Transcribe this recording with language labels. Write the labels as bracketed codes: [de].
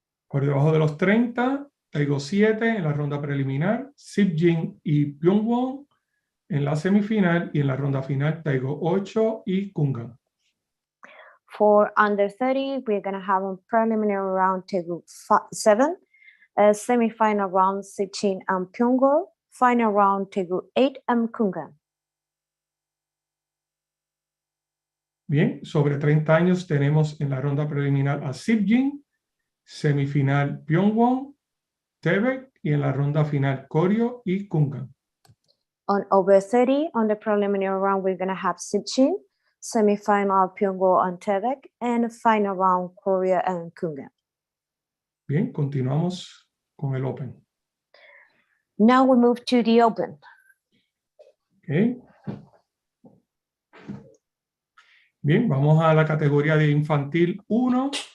[es] Por debajo de los 30, Taigo 7 en la ronda preliminar, Sipjin y Pyongwon en la semifinal, y en la ronda final Taigo 8 y Kungan. [en] For under 30, we're going to have a preliminary round Taegu 7, a semifinal round Sichin and Pyongo, final round Taegu 8 and Kungan. [es] Bien, sobre 30 años tenemos en la ronda preliminar a Sipjin, semifinal Pyongwon, Tebek, y en la ronda final Koryo y Kungan. [en] On over 30, on the preliminary round, we're going to have Sichin, semifinal Pyongo and Tebek, and final round Korea and Kungan. [es] Bien, continuamos con el Open. [en] Now we move to the Open. Okay. [es] Bien, vamos a la categoría de infantil 1.